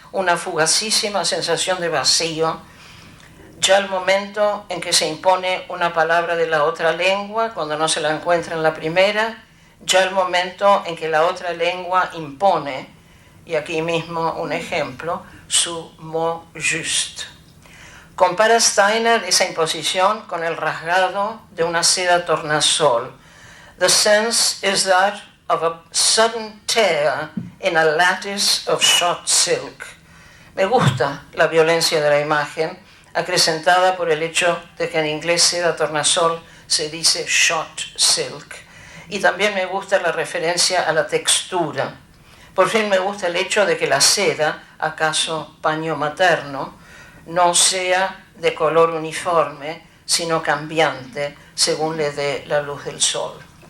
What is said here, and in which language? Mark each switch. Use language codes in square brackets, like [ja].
[es] una fugacísima sensación de vacío, ya el momento en que se impone una palabra de la otra lengua cuando no se la encuentra en la primera, ya el momento en que la otra lengua impone, y aquí mismo un ejemplo, su [fr] mot juste. [es] Compara Steiner esa imposición con el rasgado de una seda tornasol. [en] The sense is that of a sudden tear in a lattice of shot silk. [es] Me gusta la violencia de la imagen, acrecentada por el hecho de que en inglés seda tornasol se dice [en] shot silk. [es] Y también me gusta la referencia a la textura. Por fin me gusta el hecho de que la seda, acaso paño materno, no sea de color uniforme, sino cambiante según le dé la luz del sol.